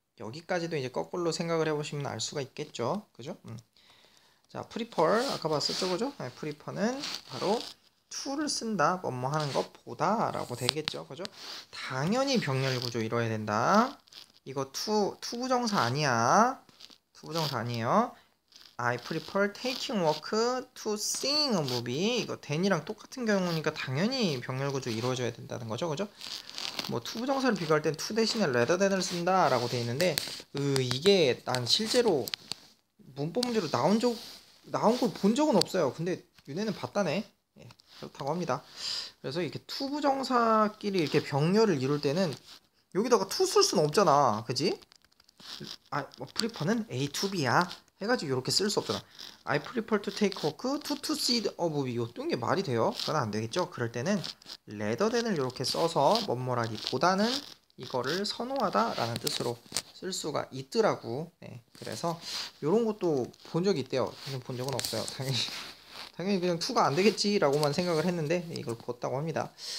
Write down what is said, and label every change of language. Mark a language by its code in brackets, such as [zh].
[ko] 여기까지도 이제 거꾸로 생각을 해보시면 알 수가 있겠죠. 그죠? 자, prefer 아까 봤었죠, 그죠? 네, prefer는 바로 to를 쓴다, 뭐뭐 하는 것보다 라고 되겠죠, 그죠? 당연히 병렬 구조 이뤄야 된다. 이거 투부정사 아니야. 투부정사 아니에요. [en] I prefer taking walk to seeing a movie. [ko] 이거 than이랑 똑같은 경우니까 당연히 병렬 구조 이루어져야 된다는 거죠, 그죠? 뭐 투부정사를 비교할 땐 to 대신에 rather than을 쓴다 라고 돼 있는데 이게 난 실제로 문법 문제로 나온 걸 본 적은 없어요. 근데 윤회는 봤다네. 예, 그렇다고 합니다. 그래서 이렇게 투부정사끼리 이렇게 병렬을 이룰 때는 여기다가 to 쓸 수는 없잖아. 그지? prefer는 A to B야. 해가지고 이렇게 쓸 수 없잖아. [en] I prefer to take walk to see a movie. [ko] 이런 게 말이 돼요? 그건 안 되겠죠. 그럴 때는 rather than을 이렇게 써서 뭐뭐라기 보다는 이거를 선호하다 라는 뜻으로 쓸 수가 있더라고. 네, 그래서 이런 것도 본 적이 있대요. 저는 본 적은 없어요. 당연히 그냥 to가 안 되겠지 라고만 생각을 했는데 이걸 봤다고 합니다.